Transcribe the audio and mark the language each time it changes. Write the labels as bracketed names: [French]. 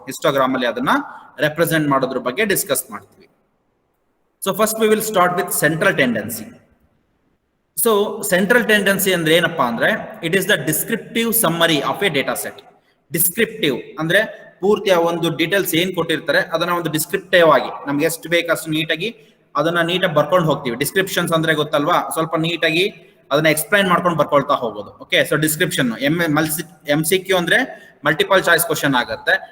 [Kannada] histogram ಅಲ್ಲಿ ಅದನ್ನ represent ಮಾಡೋದ್ರ ಬಗ್ಗೆ ಡಿಸ್ಕಸ್ ಮಾಡ್ತೀವಿ. [English] So first we will start with central tendency. So central tendency [Kannada] ಅಂದ್ರೆ ಏನಪ್ಪಾ ಅಂದ್ರೆ [English] it is the descriptive summary of a data set. [Kannada] descriptive ಅಂದ್ರೆ ಪೂರ್ತಿ ಆ ಒಂದು ಡೀಟೇಲ್ಸ್ ಏನ್ ಕೊಟ್ಟಿರ್ತಾರೆ ಅದನ್ನ ಒಂದು ಡಿಸ್ಕ್ರಿಪ್ಟಿವ್ ಆಗಿ ನಮ್ಗೆ ಎಷ್ಟು ಬೇಕು ಅಷ್ಟು ನೀಟಾಗಿ ಅದನ್ನ ನೀಟಾಗಿ ಬರ್ಕೊಂಡು ಹೋಗ್ತೀವಿ. ಡಿಸ್ಕ್ರಿಪ್ಷನ್ಸ್ ಅಂದ್ರೆ ಗೊತ್ತಲ್ವಾ, ಸ್ವಲ್ಪ ನೀಟಾಗಿ ಅದನ್ನ ಎಕ್ಸ್ಪ್ಲೈನ್ ಮಾಡ್ಕೊಂಡು ಬರ್ಕೊಳ್ತಾ ಹೋಗೋದು. ಓಕೆ, ಸೊ ಡಿಸ್ಕ್ರಿಪ್ಷನ್ MCQ ಅಂದ್ರೆ ಮಲ್ಟಿಪಲ್ ಚಾಯ್ಸ್ ಕ್ವಶನ್ ಆಗುತ್ತೆ.